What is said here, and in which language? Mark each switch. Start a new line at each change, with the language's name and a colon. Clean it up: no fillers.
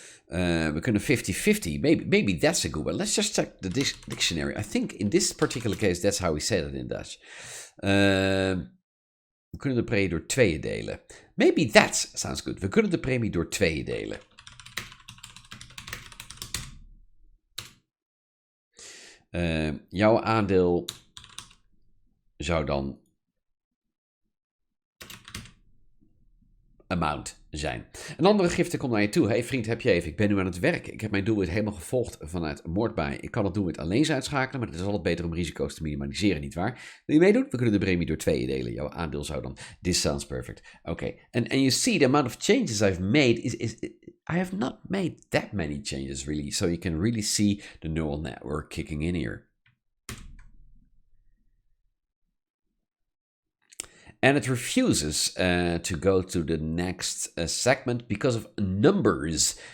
Dutch: We kunnen
English: 50-50. Maybe that's a good one. Let's just check the dictionary. I think in this particular case, that's how we say it in Dutch.
Dutch: We kunnen de premie door tweeën delen.
English: Maybe that sounds good.
Dutch: We kunnen de premie door tweeën delen. Jouw aandeel zou dan amount zijn. Een andere gifte komt naar je toe. Hey vriend, heb je even. Ik ben nu aan het werk. Ik heb mijn doelwit helemaal gevolgd vanuit moordbaai. Ik kan het doelwit alleen uitschakelen, maar het is altijd beter om risico's te minimaliseren, nietwaar? Wil je meedoen? We kunnen de premie door 2 delen. Jouw aandeel zou dan...
English: This sounds perfect. Okay. And you see the amount of changes I've made is I have not made that many changes really. So you can really see the neural network kicking in here. And it refuses to go to the next segment because of numbers.